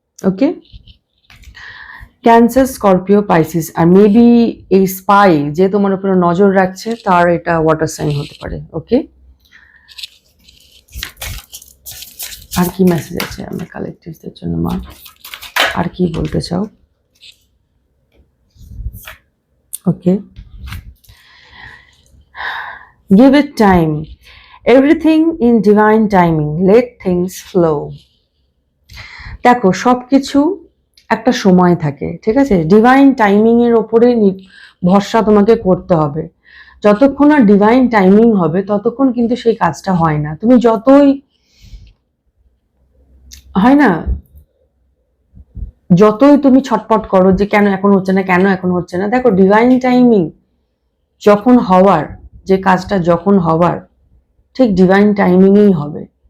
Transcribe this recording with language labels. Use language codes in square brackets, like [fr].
[bn] ওকে, cancer, Scorpio, Pisces, আর maybe এই spy যে তোমার উপরে নজর রাখছে তার এটা ওয়াটার সাইন হতে পারে। ওকে, আর কি মেসেজ আছে আমার কালেকটিভসদের জন্য মা? আর কি বলতে চাও? [en] Okay, give it time, everything in divine timing, let things flow. [bn] দেখো, সবকিছু একটা সময় থাকে, ঠিক আছে? ডিভাইন টাইমিং এর ওপরে ভরসা তোমাকে করতে হবে। যতক্ষণ না ডিভাইন টাইমিং হবে ততক্ষণ কিন্তু সেই কাজটা হয় না। তুমি যতই হয় না, যতই তুমি ছটপট করো যে কেন এখন হচ্ছে না, কেন এখন হচ্ছে না, দেখো ডিভাইন টাইমিং যখন হওয়ার, যে কাজটা যখন হওয়ার ঠিক ডিভাইন টাইমিংই হবে।